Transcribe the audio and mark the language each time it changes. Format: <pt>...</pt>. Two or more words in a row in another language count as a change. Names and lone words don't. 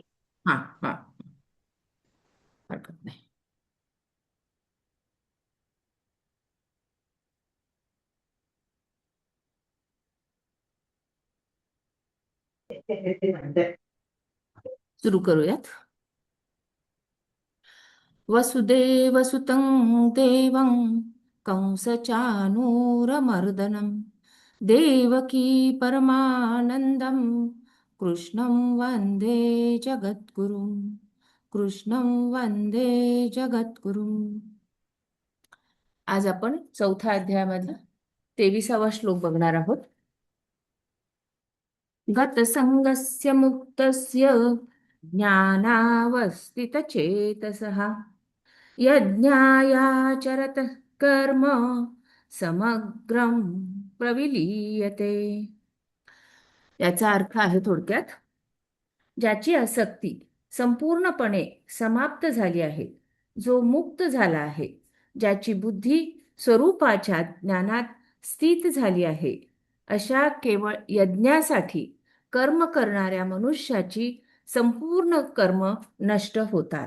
<mr>हा. हा. हरकत नाही. सुरू करूयात.</mr> <sa>वसुदेवसुतं देवं कंसचानूरमर्दनं देवकी परमानन्दं कृष्णं वन्दे जगद्गुरुं. कृष्णं वन्दे जगद्गुरुं.</sa> <mr>आज आपण चौथ्या अध्यायामधला 23वा श्लोक बघणार आहोत.</mr> <sa>गतसंगस्य मुक्तस्य ज्ञानावस्थितचेतसः यज्ञायाचरतः कर्म समग्रं प्रविलीयते.</sa> <mr>याचा अर्थ आहे थोडक्यात, ज्याची आसक्ती संपूर्णपणे समाप्त झाली आहे, जो मुक्त झाला आहे, ज्याची बुद्धी स्वरूपाच्या ज्ञानात स्थित झाली आहे, अशा केवळ यज्ञासाठी कर्म करणाऱ्या मनुष्याची संपूर्ण कर्म नष्ट होतात.</mr>